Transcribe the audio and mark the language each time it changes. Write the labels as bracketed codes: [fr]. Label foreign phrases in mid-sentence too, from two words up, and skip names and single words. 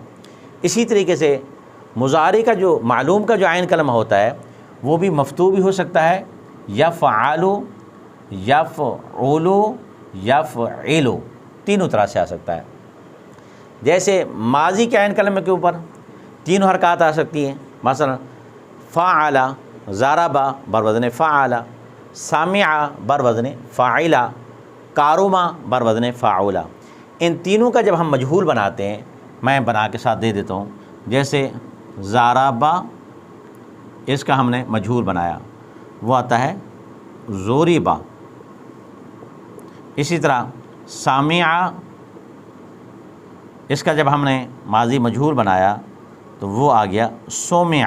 [ur] اسی طریقے سے مضارع کا جو معلوم کا جو عین کلمہ ہوتا ہے وہ بھی مفتوح بھی ہو سکتا ہے، یفعل، یفعل، یفعل تینوں طرح سے آ سکتا ہے۔ جیسے ماضی کے عین کلمے کے اوپر تینوں حرکات آ سکتی ہیں، مثلا فعل، ضرب بر وزن فعل، سمع بر وزن فاعل، کارم بر وزن فاعل۔ ان تینوں کا جب ہم مجہول بناتے ہیں، میں بنا کے ساتھ دے دیتا ہوں، جیسے ضرب، اس کا ہم نے مجہول بنایا، وہ آتا ہے ضرب۔ اسی طرح سمع، اس کا جب ہم نے ماضی مجہول بنایا تو وہ آ گیا سمع۔